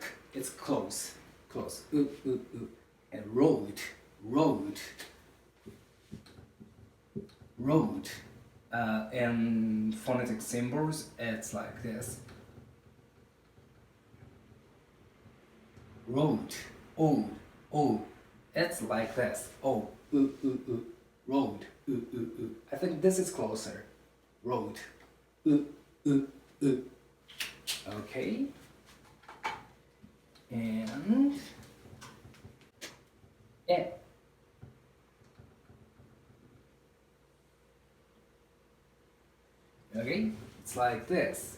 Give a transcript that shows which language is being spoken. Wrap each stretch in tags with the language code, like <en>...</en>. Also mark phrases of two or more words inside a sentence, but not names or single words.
<en>It's close, close. U, u, u. And road, road, road. And phonetic symbols, it's like this. Road, o, o. It's like this. O, u, u, u. Road, u, u, u. I think this is closer. Road, u, u, u. Okay. And e. Okay, it's like this.</en>